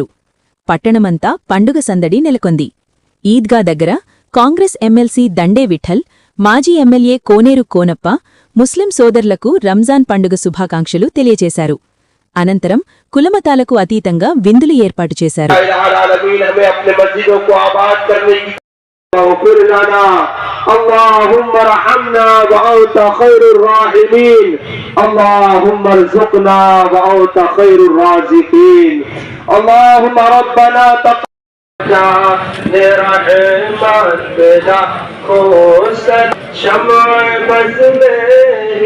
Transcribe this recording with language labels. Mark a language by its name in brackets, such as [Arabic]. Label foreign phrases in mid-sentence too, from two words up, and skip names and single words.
[Telugu] పట్టణమంతా పండుగ సందడి నెలకొంది. ఈద్గా దగ్గర కాంగ్రెస్ ఎమ్మెల్సీ దండే విఠల్, మాజీ ఎమ్మెల్యే కోనేరు కోనప్ప ముస్లిం సోదరులకు రంజాన్ పండుగ శుభాకాంక్షలు తెలియజేశారు. అనంతరం కులమతాలకు అతీతంగా విందులు ఏర్పాటు చేశారు. [Arabic] اغفر لنا اللهم ارحمنا وأنت خير الراحمين اللهم ارزقنا وأنت خير الرازقين اللهم ربنا تقبل رحمتنا خصوصا شمع بزمه